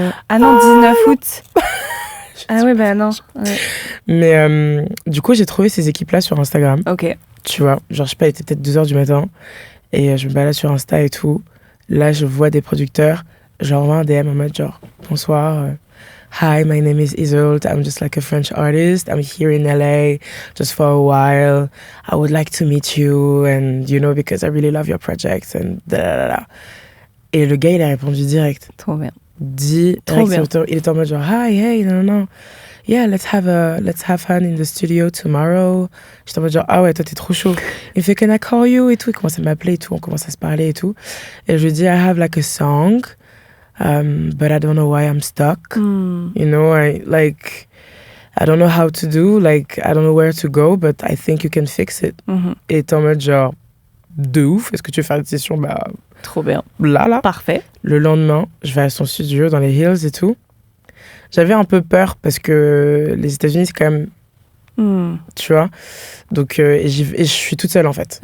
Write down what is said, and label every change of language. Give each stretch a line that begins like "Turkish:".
French: Ah non, 19 août. Ah ouais, bah non. Ouais. Mais du coup, j'ai trouvé ces équipes-là sur Instagram. Ok. Tu vois, genre, je sais pas, il était peut-être 2h du matin. Et je me balade sur Insta et tout. Là, je vois des producteurs. J'envoie un DM en mode genre, bonsoir.
English: Hi, my name is Isolde. I'm just like a French artist. I'm here in LA just for a while. I would like to meet you and, you know, because I really love your project and da da da.
French: Et le gars, il a répondu direct. Trop bien. Trop bien. Il était en mode genre, hi, hey, non.
English: Yeah, let's have fun in the studio tomorrow.
French: J'étais en mode genre, ah ouais, toi, t'es trop chaud. Il me fait,
English: can I call you?
French: Et tout. Il commence à m'appeler et tout. On commence à se parler et tout. Et je lui dis,
English: I have like a song. But I don't know why I'm stuck. You know, I don't know how to do. Like, I don't know where to go, but I think you can fix it.
French: Et t'es en mode genre, de ouf. Est-ce que tu veux faire une session? Bah, trop bien. Là. Parfait. Le lendemain, je vais à son studio dans les Hills et tout. J'avais un peu peur parce que les États-Unis, c'est quand même... Tu vois, donc et je suis toute seule en fait.